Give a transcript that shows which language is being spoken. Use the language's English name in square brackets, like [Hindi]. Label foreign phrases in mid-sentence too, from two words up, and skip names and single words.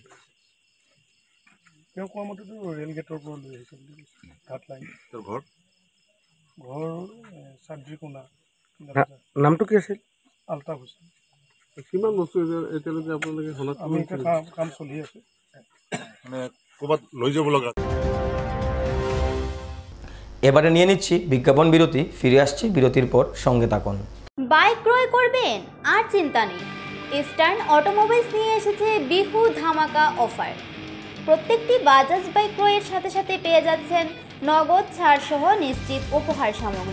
[Assamese] তেওঁ কোৱা মতেতো ৰেল গেটৰ পৰা লৈ আহিছিল বুলি কৈছে। ঘাট লাইন। তোৰ ঘৰ? ঘৰ চাদ্ৰিকোনা। নামটো কি আছিল? আলতাফ হোসেন। কিমান বস্তু এতিয়ালৈকে আপোনালোকে হলত? আমি এতিয়া কাম চলি আছে। মানে ক'ৰবাত লৈ যাব লগা। [Bangla] এবারে নিয়ে নিচ্ছি বিজ্ঞাপন বিরতি। ফিরে আসছি বিরতির পর, সঙ্গে থাকুন। বাইক ক্রয় করবেন আর চিন্তা নেই, ইস্টার্ন অটোমোবাইলস নিয়ে এসেছে বিহু ধামাকা অফার। প্রত্যেকটি বাজাজ বাইক ক্রয়ের সাথে সাথে পেয়ে যাচ্ছেন নগদ ছাড় সহ নিশ্চিত উপহার সামগ্রী।